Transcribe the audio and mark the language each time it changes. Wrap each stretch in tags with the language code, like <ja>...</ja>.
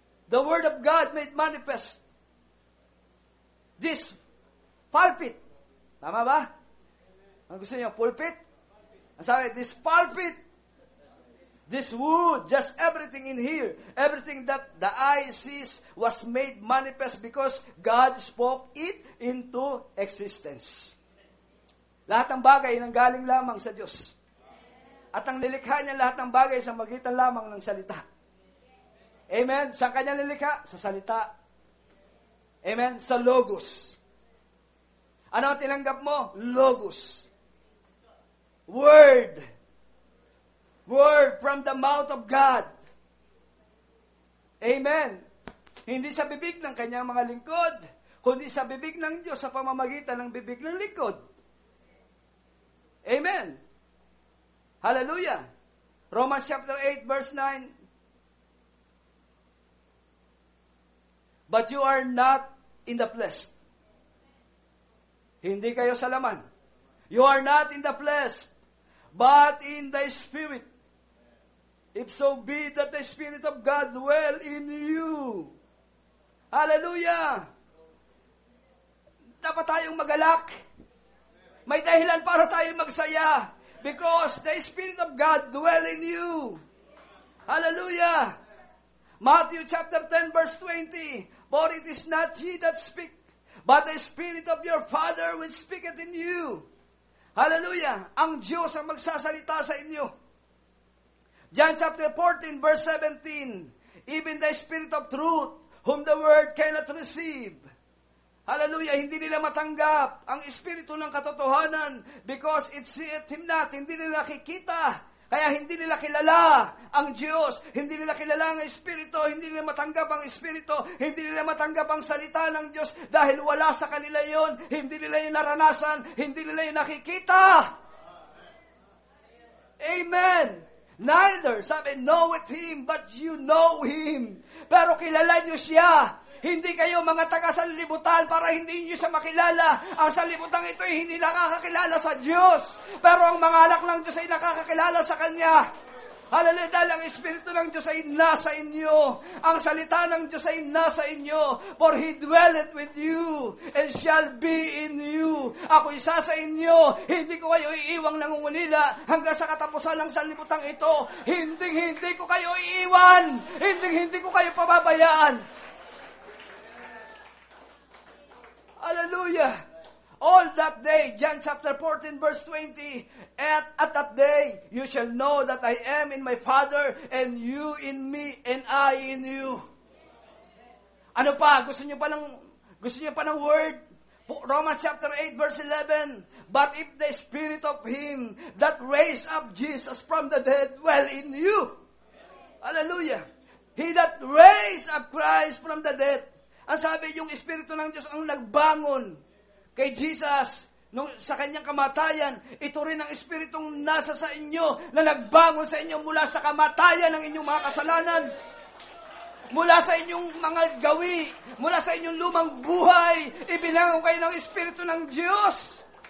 <en>The Word of God made manifest. This pulpit.</en> <tl>Tama ba? Ang gusto niyo,</tl> <en>pulpit?</en> <tl>Ang sabi,</tl> <en>this pulpit, this wood, just everything in here, everything that the eye sees was made manifest because God spoke it into existence.</en> <tl>Lahat ng bagay nanggaling lamang sa Diyos. At ang nilikha niya lahat ng bagay sa magitan lamang ng salita. Amen? Saan kanya nilikha? Sa salita. Amen? Sa logos. Ano ang tinanggap mo? Logos. Word.</tl> <en>Word from the mouth of God. Amen.</en> <tl>Hindi sa bibig ng kanyang mga lingkod, kundi sa bibig ng Diyos sa pamamagitan ng bibig ng lingkod.</tl> <en>Amen. Hallelujah. Romans chapter 8 verse 9. But you are not in the flesh.</en> <tl>Hindi kayo sa laman.</tl> <en>You are not in the flesh, but in the Spirit. If so be that the Spirit of God dwell in you. Hallelujah!</en> <tl>Dapat tayong magalak. May dahilan para tayong magsaya.</tl> <en>Because the Spirit of God dwell in you. Hallelujah! Matthew chapter 10 verse 20. For it is not ye that speak, but the Spirit of your Father which speaketh in you. Hallelujah!</en> <tl>Ang Diyos ang magsasalita sa inyo.</tl> <en>John chapter 14 verse 17. Even the Spirit of truth, whom the world cannot receive.</en> <tl>Hallelujah! Hindi nila matanggap ang Espiritu ng katotohanan</tl> <en>because it seeth Him not.</en> <tl>Hindi nila nakikita. Kaya hindi nila kilala ang Diyos, hindi nila kilala ang Espiritu, hindi nila matanggap ang Espiritu, hindi nila matanggap ang salita ng Diyos dahil wala sa kanila yon, hindi nila yung naranasan, hindi nila yung nakikita. Amen.</tl> <en>Neither, sabi, knoweth Him, but you know Him.</en> <tl>Pero kilala nyo siya. Hindi kayo mga taga-sanlibutan para hindi nyo siya makilala. Ang sanlibutan ito ay hindi nakakakilala sa Diyos. Pero ang mga anak ng Diyos ay nakakakilala sa Kanya. Hallelujah, dahil ang Espiritu ng Diyos ay nasa inyo. Ang salita ng Diyos ay nasa inyo.</tl> <en>For He dwelleth with you and shall be in you.</en> <tl>Ako isa sa inyo. Hindi ko kayo iiwang nangungunila hanggang sa katapusan ng sanlibutan ito. Hindi ko kayo iiwan. Hindi ko kayo pababayaan. Hallelujah.</tl> <en>All that day, John chapter 14 verse 20, at that day you shall know that I am in my Father, and you in me, and I in you.</en> <tl>Ano pa? Gusto niyo pa ng word?</tl> <en>Romans chapter 8 verse 11. But if the Spirit of Him that raised up Jesus from the dead dwell in you. Hallelujah. He that raised up Christ from the dead.</en> <tl>Ang sabi, yung Espiritu ng Diyos ang nagbangon kay Jesus sa kanyang kamatayan. Ito rin ang Espiritong nasa sa inyo na nagbangon sa inyo mula sa kamatayan ng inyong mga kasalanan. Mula sa inyong mga gawi, mula sa inyong lumang buhay, ibinangon kayo ng Espiritu ng Diyos.</tl>